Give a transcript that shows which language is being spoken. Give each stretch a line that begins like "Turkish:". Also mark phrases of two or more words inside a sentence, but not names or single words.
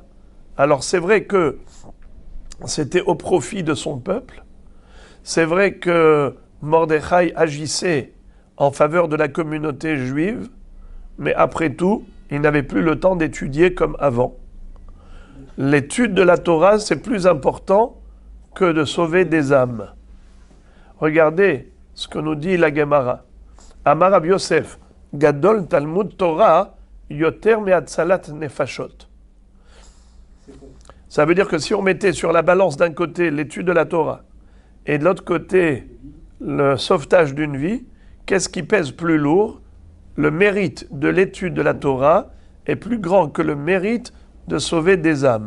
French: Alors c'est vrai que c'était au profit de son peuple, c'est vrai que Mordechai agissait en faveur de la communauté juive, mais après tout, il n'avait plus le temps d'étudier comme avant. L'étude de la Torah, c'est plus important que de sauver des âmes. Regardez ce que nous dit la Gemara.
Hebrew: אמר רב יוסף, גדול תלמוד תורה, יותר מהצלת נפשות.
French: Ça veut dire que si on mettait sur la balance d'un côté l'étude de la Torah et de l'autre côté le sauvetage d'une vie, qu'est-ce qui pèse plus lourd? Le mérite de l'étude de la Torah est plus grand que le mérite de sauver des âmes.